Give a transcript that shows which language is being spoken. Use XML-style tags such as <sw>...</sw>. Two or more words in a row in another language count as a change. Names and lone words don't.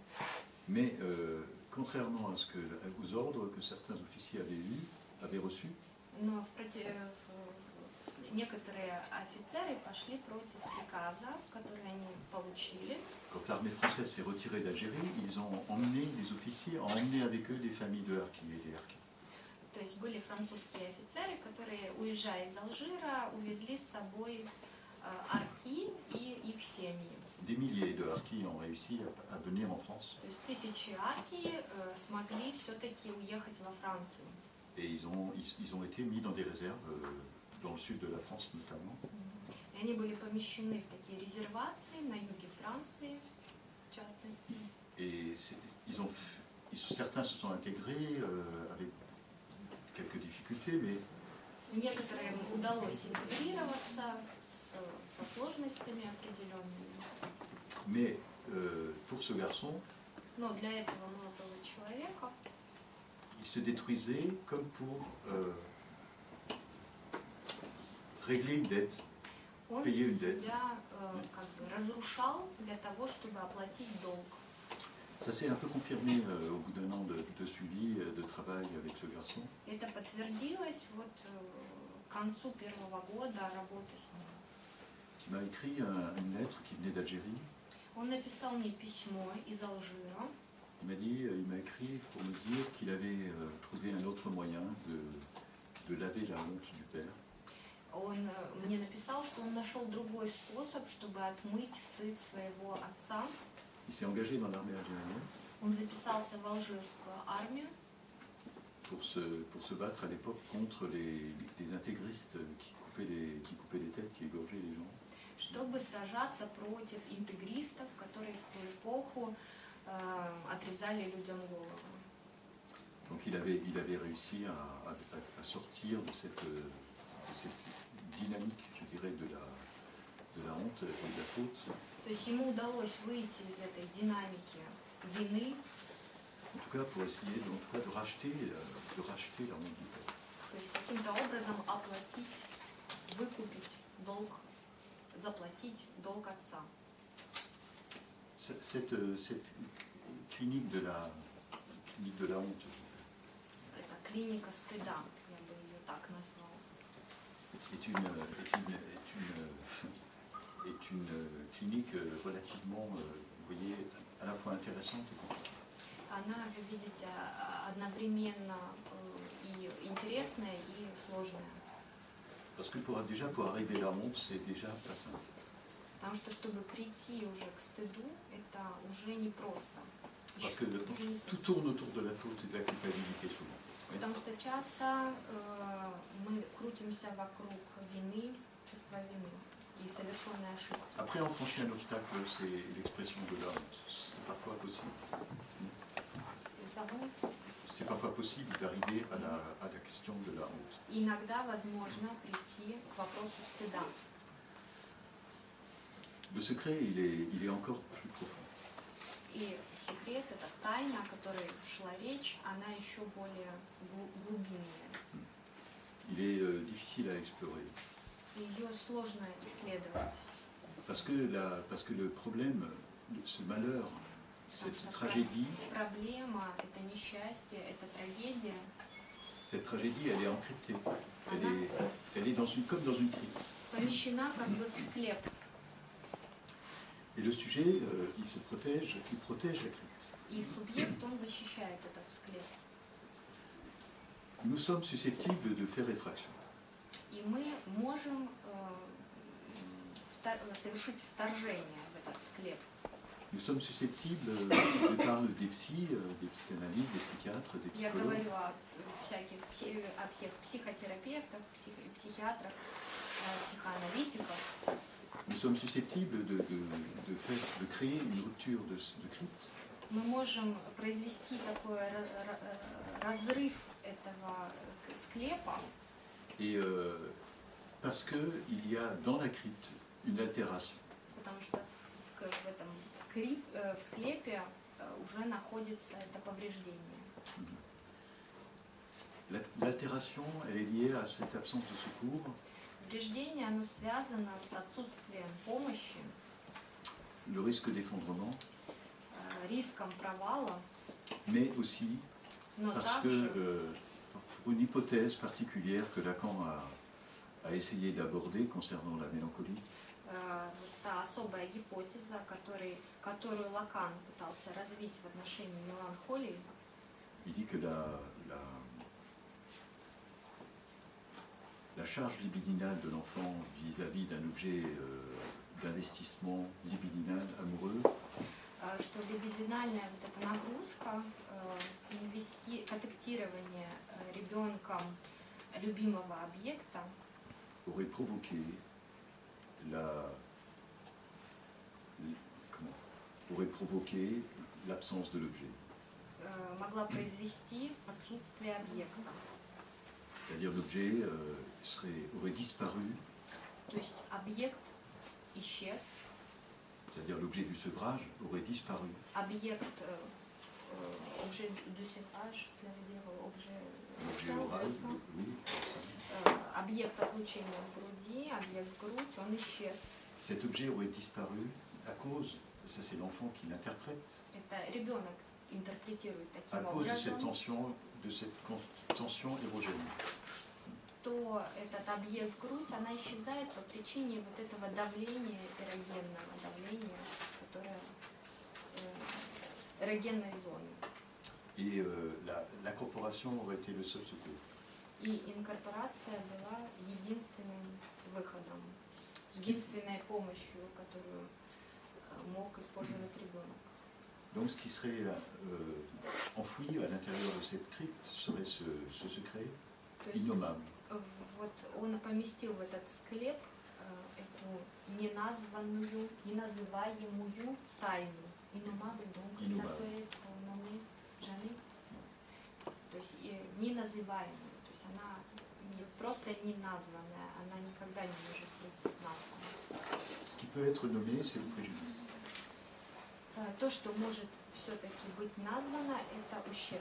<fr>Mais contrairement aux ordres que certains officiers avaient reçus,</fr> <ru>Но некоторые офицеры пошли против приказа, который они получили.</ru> <fr>quand l'armée française s'est retirée d'Algérie, ils ont emmené, les officiers ont emmené avec eux des familles de harkis et des harkis.</fr> <ru>То есть были французские офицеры, которые, уезжая из Алжира, увезли с собой арки и их семьи.</ru> <fr>Des milliers de harkis ont réussi à venir en France.</fr> <ru>То есть тысячи арки смогли все-таки уехать во Францию.</ru> <fr>Et ils ont été mis dans des réserves, dans le sud de la France notamment.</fr> <ru>И они были помещены в такие резервации на юге Франции, в частности.</ru> <fr>Et certains se sont intégrés avec quelques difficultés, mais</fr> <ru>Некоторым удалось интегрироваться со сложностями определенными.</ru> <fr>Mais pour ce garçon,</fr> <ru>Но для этого молодого человека</ru> <fr>il se détruisait comme pour régler une dette.</fr> <ru>он</ru> <fr>Payer une dette.</fr> <ru>себя как бы разрушал для того, чтобы оплатить долг.</ru> <fr>Ça s'est un peu confirmé au bout d'un an de suivi, de travail avec ce garçon.</fr> <ru>Это подтвердилось вот к концу первого года работы с ним.</ru> <fr>Qui m'a écrit une lettre qui venait d'Algérie.</fr> <ru>Он написал мне письмо из Алжира.</ru> <fr>Il m'a écrit pour me dire qu'il avait trouvé un autre moyen de laver la honte du père.</fr> <ru>Он мне написал, что он нашел другой способ, чтобы отмыть стыд своего отца.</ru> <fr>Il s'est engagé dans l'armée algérienne</fr> <ru>Он записался в алжирскую армию</ru> <fr>pour se battre à l'époque contre les intégristes qui coupaient les têtes, qui égorgeaient les gens.</fr> <ru>чтобы сражаться против интегристов, которые в ту эпоху отрезали людям голову.</ru> <fr>Donc il avait réussi à sortir de cette dynamique, je dirais, de la honte et de la faute.</fr> <ru>То есть ему удалось выйти из этой динамики вины,</ru> <fr>En tout cas, pour essayer de racheter la honte du père.</fr> <ru>то есть каким-то образом оплатить, выкупить долг, заплатить долг отца.</ru> <fr>Cette clinique de la honte</fr> <ru>Это клиника стыда, я бы ее так назвала.</ru> <fr>est une clinique relativement, vous voyez, à la fois intéressante et compliquée.</fr> <ru>Она, вы видите, одновременно и интересная, и сложная.</ru> <fr>Parce que pour arriver à la honte, c'est déjà pas simple.</fr> <ru>Потому что, чтобы прийти уже к стыду, это уже непросто.</ru> <fr>Parce que tout tourne autour de la faute et de la culpabilité souvent.</fr> <ru>Потому что часто мы крутимся вокруг вины, чувства вины и совершенной ошибки.</ru> <fr>Après, on franchit un obstacle, c'est l'expression de la honte. C'est parfois possible. C'est parfois possible d'arriver à la question de la honte.</fr> <ru>Иногда возможно прийти к вопросу стыда.</ru> <fr>Le secret, il est encore plus profond.</fr> <ru>И секрет, эта тайна, о которой шла речь, она еще более глубинная.</ru> <fr>Il est difficile à explorer.</fr> <ru>Ее сложно исследовать.</ru> <fr>Parce que le problème, ce malheur, cette tragédie,</fr> <ru>Проблема, это несчастье, это трагедия.</ru> <fr>cette tragédie, elle est encryptée. Elle est comme dans une crypte.</fr> <ru>Помещена как бы в склеп.</ru> <fr>Et le sujet, il protège la crypte.</fr> <ru>И субъект, он защищает этот склеп.</ru> <fr>Nous sommes susceptibles de faire effraction.</fr> <ru>И мы можем совершить вторжение в этот склеп.</ru> <fr>Nous sommes susceptibles, je parle des psychanalystes, des psychiatres, des</fr> <ru>Я</ru> <fr>psychologues.</fr> <ru>говорю о всех психотерапевтах, психиатрах, психоаналитиках.</ru> <fr>Nous sommes susceptibles de créer une rupture de crypte.</fr> <ru>Мы можем произвести такой разрыв этого склепа.</ru> <fr>Et parce qu'il y a dans la crypte une altération.</fr> <ru>Потому что в этом в склепе уже находится это повреждение.</ru> <fr>L'altération, elle est liée à cette absence de secours,</fr> <ru>Повреждение, оно связано с отсутствием помощи,</ru> <fr>le risque d'effondrement,</fr> <ru>риском провала,</ru> <fr>mais aussi</fr> <ru>но</ru> <fr>parce que,</fr> <ru>также</ru> <fr>pour une hypothèse particulière que Lacan a essayé d'aborder concernant la mélancolie,</fr> <ru>вот та особая гипотеза, которую Лакан пытался развить в отношении меланхолии,</ru> <fr>il dit que la charge libidinale de l'enfant vis-à-vis d'un objet d'investissement libidinal amoureux,</fr> <ru>что либидинальная вот эта нагрузка, контактирование ребенком любимого объекта</ru> <fr>aurait provoqué l'absence de l'objet.</fr> <ru>могла произвести отсутствие объекта.</ru> <fr>C'est-à-dire l'objet aurait disparu,</fr> <ru>То есть объект исчез,</ru> <fr>c'est-à-dire l'objet du sevrage aurait disparu, объект objet de séparage, ça veut dire l'objet oral, oui,</fr> <ru>объект отлучения в груди, объект грудь, он исчез.</ru> <fr>cet objet aurait disparu à cause, ça c'est l'enfant qui l'interprète,</fr> <ru>Это ребенок интерпретирует</ru> <fr>à</fr> <ru>таким</ru> <fr>cause de cette</fr> <ru>образом,</ru> <fr>tension érogène.</fr> <ru>что этот объект грудь, она исчезает по причине вот этого давления эрогенного, давления, которое эрогенной зоны.</ru> <fr>Et la corporation aurait été le seul secours.</fr> <ru>И инкорпорация была единственным выходом, единственной помощью, которую мог использовать ребенок.</ru> <fr>Donc ce qui serait enfoui à l'intérieur de cette crypte serait ce secret</fr> <ru>То есть</ru> <fr>innommable.</fr> <ru>вот он поместил в этот склеп эту неназываемую тайну.</ru> <fr>Innommable, donc ça peut être nommé jamais.</fr> <ru>То есть неназываемую. То есть она не просто не названная, она никогда не может быть названа.</ru> <fr>Ce qui peut être nommé, c'est le préjudice.</fr> <ru>То, что может все-таки быть названо, это ущерб.</ru>